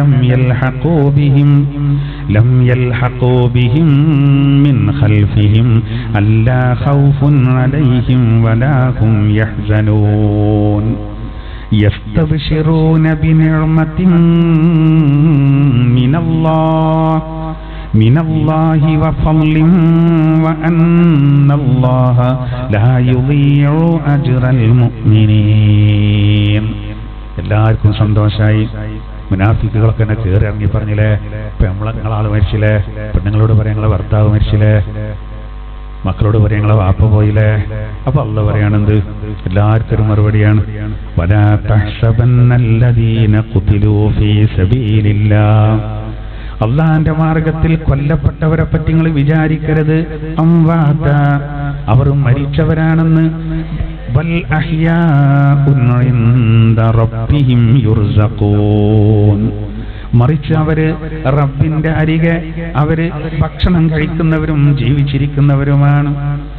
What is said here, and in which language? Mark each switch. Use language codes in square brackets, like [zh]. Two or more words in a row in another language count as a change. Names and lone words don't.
[ar] لم يلحقوا بهم من خلفهم ألا خوف عليهم ولا هم يحزنون يستبشرون بنعمة من الله وفضل وأن الله لا يضيع أجر المؤمنين. [ml] എല്ലാവർക്കും സന്തോഷമായി. മുനാഫിക്കുകളൊക്കെ എന്നെ കയറി ഇറങ്ങി പറഞ്ഞില്ലേ, ഇപ്പൊ നിങ്ങളാൾ മരിച്ചില്ലേ, പെണ്ണുങ്ങളോട് പറയാം നിങ്ങളെ ഭർത്താവ് മരിച്ചില്ലേ, മക്കളോട് പറയാം നിങ്ങളെ വാപ്പ പോയില്ലേ. അപ്പൊ അല്ലാഹു പറയാണെന്ത്, എല്ലാവർക്കും ഒരു മറുപടിയാണ്, [ar] ولا تحسبن الذين قتلوا في سبيل الله, [ml] അള്ളാന്റെ മാർഗത്തിൽ കൊല്ലപ്പെട്ടവരെ പറ്റി നിങ്ങൾ വിചാരിക്കരുത്, അംവാത, അവർ മരിച്ചവരാണെന്ന്, [ar] بل أحياء عند ربهم يرزقون, [ml] മറിച്ച് അവര് റബ്ബിന്റെ അരികെ അവര് ഭക്ഷണം കഴിക്കുന്നവരും ജീവിച്ചിരിക്കുന്നവരുമാണ്.